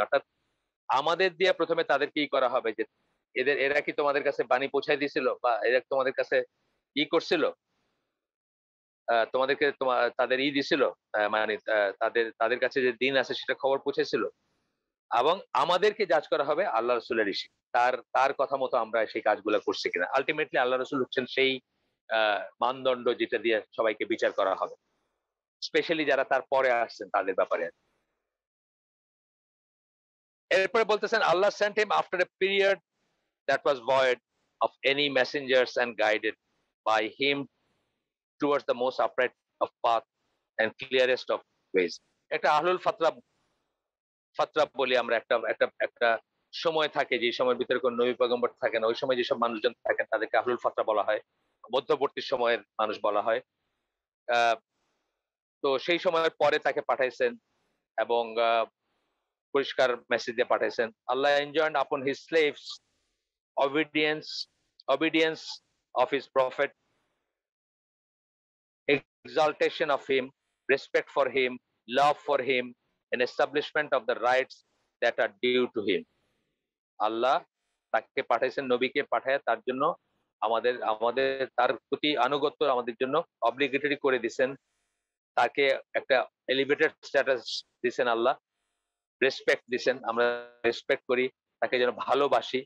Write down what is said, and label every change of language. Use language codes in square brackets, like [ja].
[bn] অর্থাৎ আমাদের দিয়ে প্রথমে তাদেরকে ই করা হবে যে এরা কি তোমাদের কাছে বাণী পৌঁছায় দিয়েছিল, বা এরা তোমাদের কাছে ই করছিল, তোমাদেরকে তাদের ই দিছিল, মানে তাদের তাদের কাছে যে দিন আছে সেটা খবর পৌঁছেছিল। এবং আমাদেরকে জাজ করা হবে আল্লাহ রসুলের ইসে, তার তার কথা মতো আমরা সেই কাজগুলো করছি কিনা। আলটিমেটলি আল্লাহ রসুল হচ্ছেন সেই মানদণ্ড যেটা দিয়ে সবাইকে বিচার করা হবে, স্পেশালি যারা তার পরে আসছেন তাদের ব্যাপারে। এরপরে বলতেছেন [en] Allah sent him after a period that was void of any messengers and guided by him towards the most upright of path and clearest of ways. [bn] একটা আহলুল ফাতরা, ফাতরা বলি আমরা, একটা একটা একটা সময় থাকে যে সময়ের ভিতরে কোন নবী পয়গম্বর থাকে না, ওই সময় যেসব মানুষজন থাকেন তাদেরকে আহলুল ফাতরা বলা হয়। মধ্যবর্তী সময়ের মানুষ বলা হয়। আহ, তো সেই সময়ের পরে তাকে পাঠাইছেন এবং পরিষ্কার মেসেজ দিয়ে পাঠাইছেন। [en] Allah enjoined upon his slaves obedience obedience of his prophet, exaltation of him, respect for him, love for him, and establishment of the rights that are due to him. [bn] আল্লাহ তাকে পাঠাইছেন, নবীকে পাঠায় তার জন্য আমাদের আমাদের তার প্রতি আনুগত্য আমাদের জন্য অব্লিগেটরি করে দিছেন। তাকে একটা এলিভেটেড স্ট্যাটাস দিছেন আল্লাহ, রেসপেক্ট দিছেন, আমরা রেসপেক্ট করি, তাকে যেন ভালোবাসি।